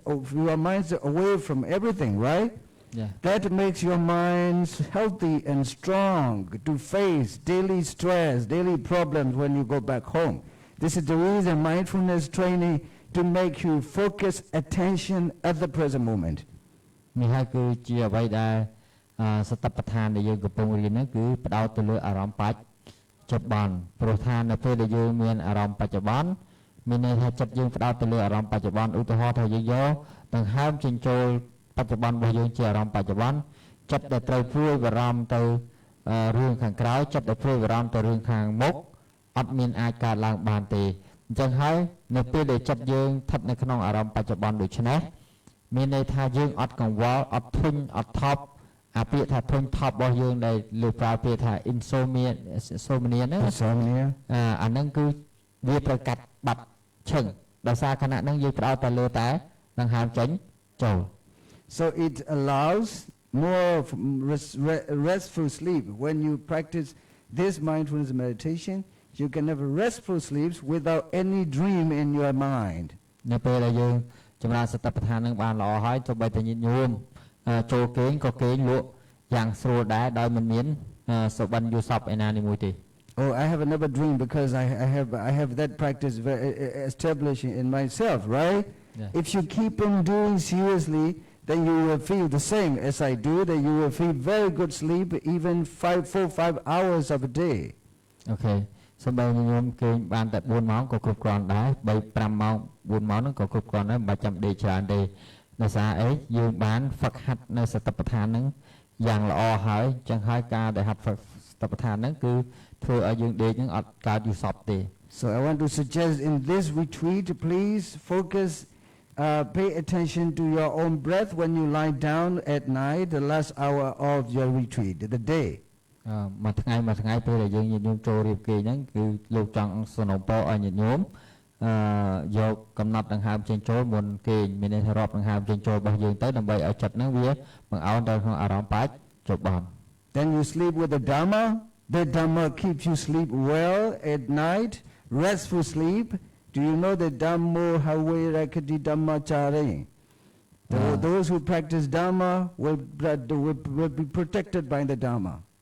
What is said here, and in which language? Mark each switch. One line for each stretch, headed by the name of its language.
English: Your mind's away from everything, right? Yeah. That makes your mind healthy and strong to face daily stress, daily problems when you go back home. This is the reason mindfulness training to make you focus attention at the present moment.
Khmer: នេះហើយគឺជាអ្វីដែលសតិប្បដ្ឋានដែលយើងកំពុងរៀនហ្នឹងគឺផ្ដោតទៅលើអារម្មណ៍បច្ចុប្បន្នព្រោះថានៅពេលដែលយើងមានអារម្មណ៍បច្ចុប្បន្នមានន័យថាចិត្តយើងផ្ដោតទៅលើអារម្មណ៍បច្ចុប្បន្នឧទាហរណ៍ថាយើងយកដង្ហើមចិញ្ចូលបច្ចុប្បន្នរបស់យើងជាអារម្មណ៍បច្ចុប្បន្នចិត្តដែលត្រូវព្រួយបារម្ភទៅ រឿងខាងក្រោយចិត្តដែលព្រួយបារម្ភទៅរឿងខាងមុខអត់មានអាចកើតឡើងបានទេអញ្ចឹងហើយនៅពេលដែលចិត្តយើងស្ថិតនៅក្នុងអារម្មណ៍បច្ចុប្បន្នដូចនេះមានន័យថាយើងអត់កង្វល់អត់ធុញអត់ថប់អាពាក្យថាធុញថប់របស់យើងដែលលើប្រើពាក្យថា insomnia ហ្នឹងអាហ្នឹងគឺវាត្រូវកាត់បាត់ឈឹងដោយសារខណៈហ្នឹងយើងផ្ដោតតែលើតែដង្ហើមចេញចូល
English: So it allows more restful sleep. When you practice this mindfulness meditation, you can have restful sleeps without any dream in your mind.
Khmer: នៅពេលដែលយើងចម្រើនសតិប្បដ្ឋាននឹងបានល្អហើយទោះបីតែញាតិញោមចូលគេងក៏គេងលក់យ៉ាងស្រួលដែរដោយមិនមានសុបិនយល់សពឯណានេះមួយទេ
English: Oh, I have another dream because I have that practice establishing in myself, right? Yeah. If you keep on doing seriously, then you will feel the same as I do, that you will feel very good sleep, even 4-5 hours of a day.
Khmer: អូខេសូម្បីញោមគេងបានតែ4ម៉ោងក៏គ្រប់គ្រាន់ដែរ3-5ម៉ោង4ម៉ោងហ្នឹងក៏គ្រប់គ្រាន់ដែរមិនបាច់ចាំដេកច្រើនទេដោយសារអីយើងបានហ្វឹកហាត់នៅសតិប្បដ្ឋានហ្នឹងយ៉ាងល្អហើយចឹងហើយការដែលហាត់ហ្វឹកសតិប្បដ្ឋានហ្នឹងគឺធ្វើឲ្យយើងដេកហ្នឹងអត់កើតយូរសពទេ
English: So I want to suggest in this retreat, please focus, pay attention to your own breath when you lie down at night, the last hour of your retreat, the day.
Khmer: មួយថ្ងៃពេលដែលយើងញាតិញោមចូលរៀបគេហ្នឹងគឺលោកចង់សនំពរឲ្យញាតិញោមយកកំណត់ដង្ហើមចេញចូលមុនគេមានន័យថារាប់ដង្ហើមចេញចូលរបស់យើងទៅដើម្បីឲ្យចិត្តហ្នឹងវាបង្អោនទៅក្នុងអារម្មណ៍បាច់ចុះបាន
English: Then you sleep with the Dhamma. The Dhamma keeps you sleep well at night, restful sleep. Do you know the
Pali: Dhammo Hawe Rakati Dhammachare?
English: Those who practice Dhamma will be protected by the Dhamma.